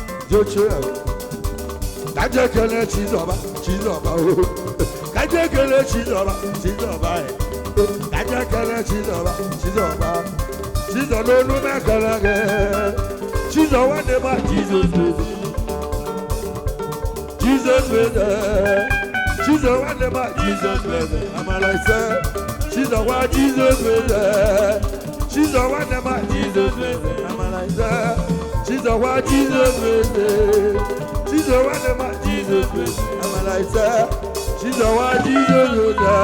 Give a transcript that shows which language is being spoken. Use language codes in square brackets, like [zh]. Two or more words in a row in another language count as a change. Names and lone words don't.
[ig] Joche ya. Ka je kele Chizoba, Chizoba o. Ka anyị ekele Chizoba, Chizoba, eh. Ka anyị ekele Chizoba, Chizoba. Chizo n'olu m ekele gị. Chizo nwanne m a, Jesus, Jesus. Jesus nwanne m a, Jesus, Jesus. Amala ise. Chizo nwa Jesus, Jesus. [en] She's the one that my Jesus raised. I'm like, sir, she's the one Jesus raised. She's the one that my Jesus raised. I'm like, sir, she's the one Jesus raised.